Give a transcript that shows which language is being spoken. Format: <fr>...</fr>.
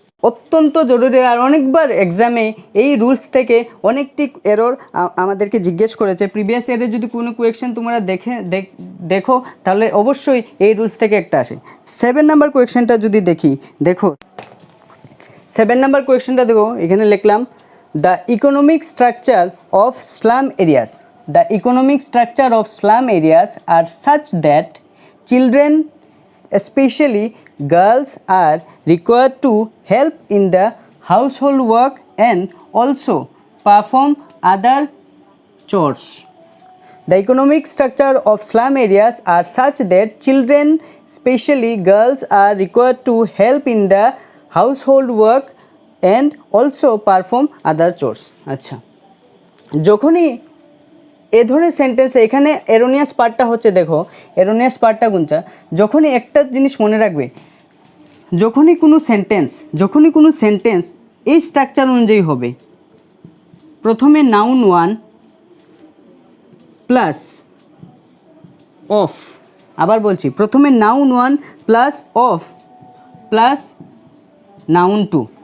<bn>অত্যন্ত জরুরি, আর অনেকবার এক্সামে এই রুলস থেকে অনেকটি এরর আমাদেরকে জিজ্ঞেস করেছে। প্রিভিয়াস ইয়ারে যদি কোনো কোয়েশ্চেন তোমরা দেখো তাহলে অবশ্যই এই রুলস থেকে একটা আসে। 7 নাম্বার কোয়েশ্চেনটা যদি দেখো 7 নাম্বার কোয়েশ্চেনটা দেখো, এখানে লিখলাম</bn> <en>the economic structure of slum areas. The economic structure of slum areas are such that children, especially girls, are required to help in the household work and also perform other chores. The economic structure of slum areas are such that children, especially girls, are required to help in the household work and also perform other chores.</en> <bn>আচ্ছা, যখনই এ ধরনের সেন্টেন্সে এখানে এরোনিয়াস পার্টটা হচ্ছে, দেখো এরোনিয়াস পার্টটা কোনটা, যখনই একটা জিনিস মনে রাখবে, যখনই কোনো সেন্টেন্স এই স্ট্রাকচার অনুযায়ী হবে, প্রথমে নাউন ওয়ান প্লাস অফ, আবার বলছি প্রথমে noun one plus of plus noun to.</bn>